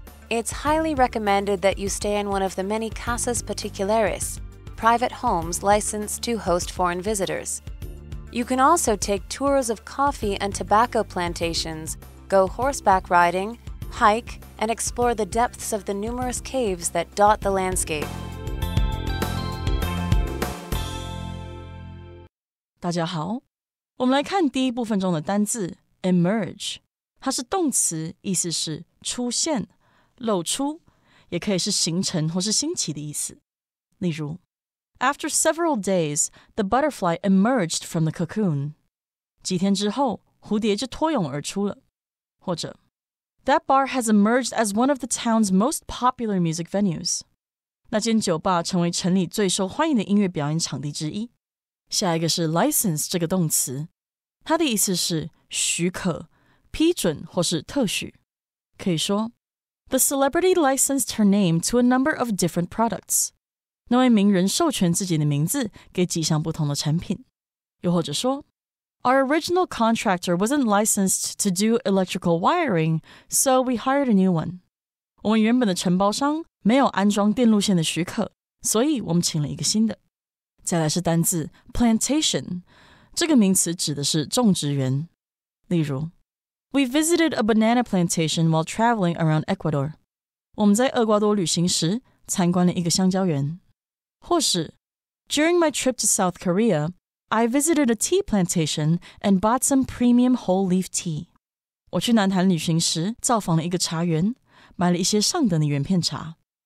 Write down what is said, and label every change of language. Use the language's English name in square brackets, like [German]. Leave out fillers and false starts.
[English] It's highly recommended that you stay in one of the many casas particulares, private homes licensed to host foreign visitors. You can also take tours of coffee and tobacco plantations, go horseback riding, hike, and explore the depths of the numerous caves that dot the landscape. [Chinese] 大家好，我们来看第一部分中的单字 emerge， 它是动词，意思是出现、露出，也可以是形成或是兴起的意思。例如 [English] After several days, the butterfly emerged from the cocoon. [Chinese] 几天之后，蝴蝶就脱蛹而出了。或者 [English] That bar has emerged as one of the town's most popular music venues. [Chinese] 那间酒吧成为城里最受欢迎的音乐表演场地之一。下一个是 license 这个动词，它的意思是许可、批准或是特许。可以说 [English] The celebrity licensed her name to a number of different products. [Chinese] 那位名人授权自己的名字给几项不同的产品。又或者说 [English] Our original contractor wasn't licensed to do electrical wiring, so we hired a new one. [Chinese] 我们原本的承包商没有安装电路线的许可，所以我们请了一个新的。再来是单字 plantation， 这个名词指的是种植园。例如 [English] We visited a banana plantation while traveling around Ecuador. [Chinese] 我们在厄瓜多旅行时参观了一个香蕉园。或是 [English] During my trip to South Korea, I visited a tea plantation and bought some premium whole leaf tea. [Chinese] 我去南韩旅行时造访了一个茶园，买了一些上等的原片茶。